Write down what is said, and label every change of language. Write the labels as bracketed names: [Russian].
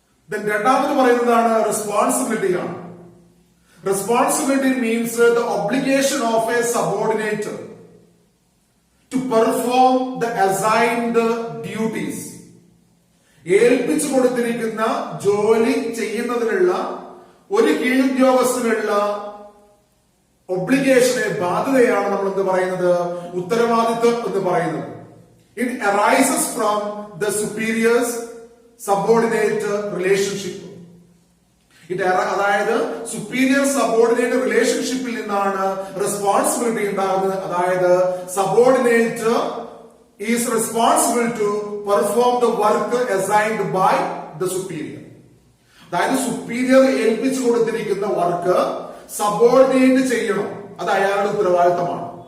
[English] Then [Malayalam] രണ്ടാമത് പറയുന്നതാണ് responsibility ആണ്. [English] Responsibility means the obligation of a subordinate to perform the assigned duties. [Malayalam] ഏൽപ്പിച്ചു കൊടുത്തിരിക്കുന്ന ജോലി ചെയ്യുന്നതിനുള്ള ഒരു കീഴുദ്യോഗസ്ഥനുള്ള ഒബ്ലിഗേഷനെ, ബാധ്യതയാണ് നമ്മൾ എന്ത് പറയുന്നത്? ഉത്തരവാദിത്വം എന്ന് പറയുന്നത്. [English] It arises from the superiors subordinate relationship. [Malayalam] അതായത് സുപ്പീരിയർ സബോർഡിനേറ്റ് റിലേഷൻഷിപ്പിൽ നിന്നാണ് റെസ്പോൺസിബിലിറ്റി ഉണ്ടാകുന്നത്. [English] അതായത് subordinate is responsible to perform the work assigned by the superior. [Malayalam] അതായത് സുപ്പീരിയർ ഏൽപ്പിച്ചു കൊടുത്തിരിക്കുന്ന വർക്ക് സബോർഡിനേറ്റ് ചെയ്യണം, അത് അയാളുടെ ഉത്തരവാദിത്തമാണ്.